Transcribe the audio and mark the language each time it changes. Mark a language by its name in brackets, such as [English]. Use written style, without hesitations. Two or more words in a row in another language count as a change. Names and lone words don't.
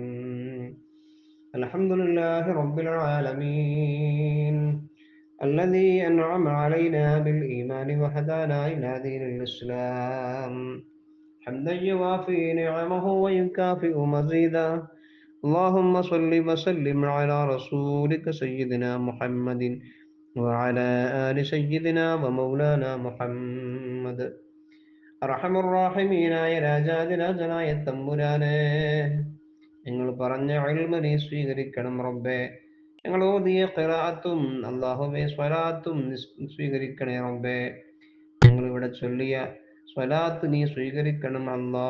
[Arabic] الحمد لله رب العالمين الذي أنعم علينا بالإيمان وهدانا إلى دين الإسلام. حمدا يوافي نعمه ويكافئ مزيدا. اللهم صل وسلم على رسولك سيدنا محمد وعلى آل سيدنا ومولانا محمد. [Malayalam] അർഹമുർറാഹിമീനായ രാജാതിരാജനായ തമ്പുരാനെ, ഞങ്ങൾ പറഞ്ഞ ഇൽമ നീ സ്വീകരിക്കണം റബ്ബേ. ഞങ്ങൾ ഓതിയ ഖിറാഅത്തും അല്ലാഹുവേ സ്വലാത്തും സ്വീകരിക്കണേ റബ്ബേ. ഞങ്ങൾ ഇവിടെ ചൊല്ലിയ സ്വലാത്ത് നീ സ്വീകരിക്കണം അല്ലാ.